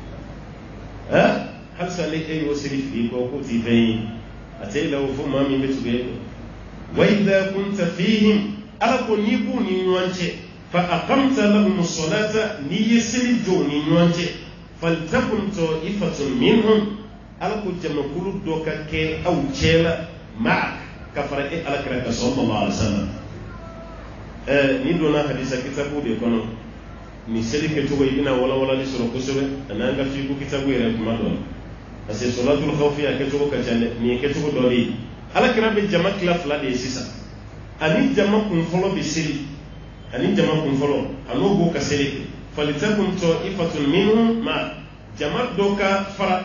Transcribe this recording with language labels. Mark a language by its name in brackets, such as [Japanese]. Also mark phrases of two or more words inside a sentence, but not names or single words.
[Bambara] halisa ale e y'o seli fili kɔ k'o t'i fɛn ye a tɛ la o fɔ maa min bɛ tugu e kɔ [Arabic] وإذا كنت فيهم [Bambara] ala ko n'i b'u ni ɲɔgɔn cɛ [Arabic] فأقمت لهم الصلاة [Bambara] n'i ye seli jɔ u ni ɲɔgɔn cɛ [Arabic] فلتقم طائفة منهم [Bambara] ala ko jamakulu dɔ ka kɛ aw cɛ la ma'ak ka fara e alakira kan [Arabic] صلى الله عليه وسلم [Bambara] ni donna hadisa kitabu de kɔnɔ ni seli kɛcogo i bɛna walawalali sɔrɔ kosɛbɛ ani an ka fiku kitabu yɛrɛ kuma dɔ la [French] parce que [Arabic] صلاة الخوف [Bambara] a kɛcogo ka ca dɛ nin ye kɛcogo dɔ de ye alakira bɛ jama tila fila de ye sisan ani jama kun fɔlɔ bɛ seli ani jama kun fɔlɔ a n'o b'o ka seli kɛ [Arabic] فلتقم طائفة منهم [Bambara] ma jama dɔ ka fara